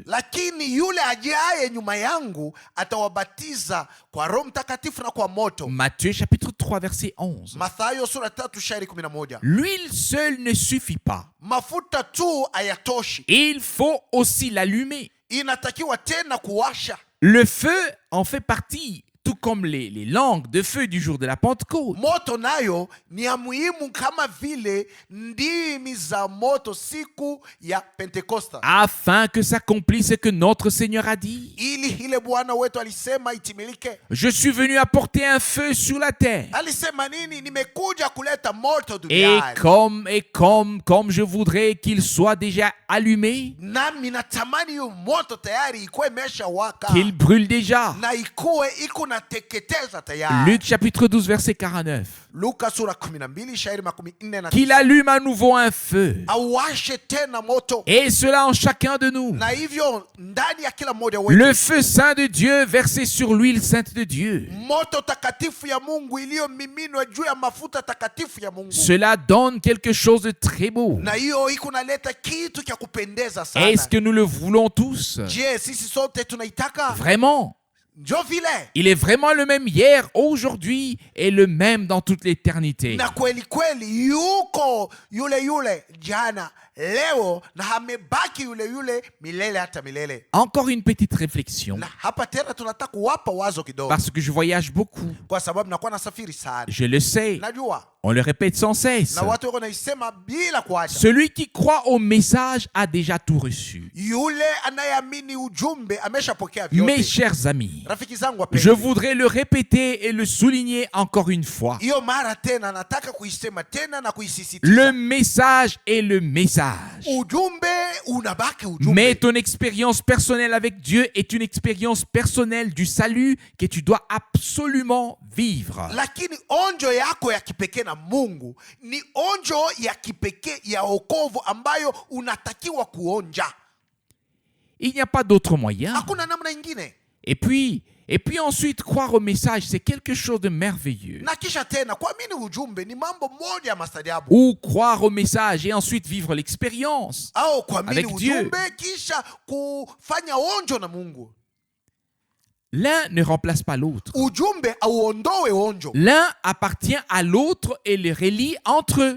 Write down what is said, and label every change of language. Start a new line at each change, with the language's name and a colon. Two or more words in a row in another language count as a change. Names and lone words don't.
Swahili: Lakini yule ajaye nyuma yangu atawabatiza kwa Roho Mtakatifu na kwa moto.
French: Matthieu chapitre 3 verset 11.
Swahili: Mathayo sura 3 shairi 11.
French: L'huile seule ne suffit pas.
Swahili: Mafuta tu hayatoshi.
French: Il faut aussi l'allumer.
Swahili: Inatakiwa tena kuwasha.
French: Le feu en fait partie, tout comme les langues de feu du jour de la Pentecôte.
Swahili: Moto nayo ni ya muhimu kama vile ndimi za moto siku ya Pentekosta.
French: Afin que s'accomplisse ce que notre Seigneur a dit.
Swahili: Ili ile Bwana wetu alisema itimilike.
French: Je suis venu apporter un feu sur la terre.
Swahili: Alisema nini? Nimekuja kuleta moto
French: Et
Swahili: duniani.
French: comme je voudrais qu'il soit déjà allumé,
Swahili: Nami natamani hiyo moto tayari ikuwe imesha waka.
French: qu'il brûle déjà.
Swahili: Na ikuwe iko nateketeza tayari.
French: Luc chapitre 12 verset 49.
Swahili: Luka sura 12 shairi 49.
French: Qu'il allume à nouveau un feu.
Swahili: Awashe tena moto.
French: Et cela en chacun de nous.
Swahili: Na hivyo ndani ya kila mmoja wetu.
French: Le feu saint de Dieu versé sur l'huile sainte de Dieu.
Swahili: Moto takatifu ya Mungu iliyomiminwa juu ya mafuta takatifu ya Mungu.
French: Cela donne quelque chose de très beau.
Swahili: Na hiyo iko naleta kitu cha kupendeza sana.
French: Est-ce que nous le voulons tous?
Swahili: Je, sisi sote tunaitaka?
French: Vraiment?
Swahili: Njo vile.
French: Il est vraiment le même hier, aujourd'hui et le même dans toute l'éternité.
Swahili: Na kweli kweli yuko yule jana, leo na hamebaki yule milele hata milele.
French: Encore une petite réflexion.
Swahili: Na hapa tena tunataka kuwapa wazo kidogo.
French: Parce que je voyage beaucoup.
Swahili: Kwa sababu nakuwa nasafiri sana.
French: Je le sais.
Swahili: Najua.
French: On le répète sans cesse.
Swahili: Na watu wako naisema bila kuacha.
French: Celui qui croit au message a déjà tout reçu.
Swahili: Yule anayeamini ujumbe ameshapokea vyote.
French: Mes chers amis,
Swahili: Rafiki zangu wapenzi,
French: je voudrais le répéter et le souligner encore une fois.
Swahili: hiyo mara tena nataka kuisema tena na kuisisitiza.
French: Le message est le message.
Swahili: Ujumbe unabaki ujumbe.
French: Mais ton expérience personnelle avec Dieu est une expérience personnelle du salut que tu dois absolument vivre.
Swahili: Lakini onjo yako ya kipekee na Mungu ni onjo ya kipekee ya wokovu ambayo unatakiwa kuonja.
French: Il n'y a pas d'autre moyen.
Swahili: Hakuna namna ingine.
French: Et puis ensuite, croire au message, c'est quelque chose de merveilleux.
Swahili: Na kisha tena kuamini ujumbe ni mambo moja ya mastaajabu.
French: Ou croire au message et ensuite vivre l'expérience
Swahili: Au kuamini
French: avec Dieu.
Swahili: ujumbe kisha kufanya onjo na Mungu.
French: L'un ne remplace pas l'autre.
Swahili: Ujumbe auondoe onjo.
French: L'un appartient à l'autre et les relie entre eux.